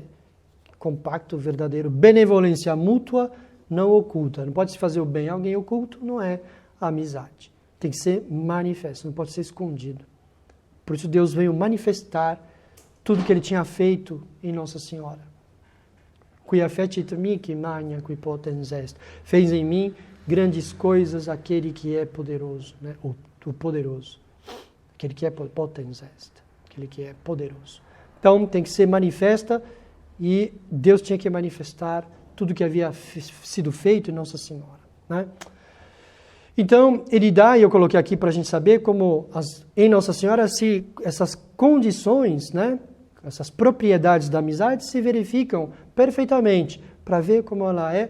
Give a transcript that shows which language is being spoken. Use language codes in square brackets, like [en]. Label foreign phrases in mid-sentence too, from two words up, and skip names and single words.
[pt] Compacto, verdadeiro, benevolência mútua, não oculta. Não pode se fazer o bem a alguém oculto, não é amizade. Tem que ser manifesto, não pode ser escondido. Por isso Deus veio manifestar tudo que ele tinha feito em Nossa Senhora. [la] Quia fecit mihi magna qui potens est. [pt] Fez em mim grandes coisas aquele que é poderoso, né? O poderoso. Aquele que é [la] potens est. [pt] Aquele que é poderoso. Então, tem que ser manifesta e Deus tinha que manifestar tudo que havia sido feito em Nossa Senhora, né? Então, ele dá, e eu coloquei aqui para a gente saber como em Nossa Senhora essas condições, né, essas propriedades da amizade se verificam perfeitamente para ver como ela é.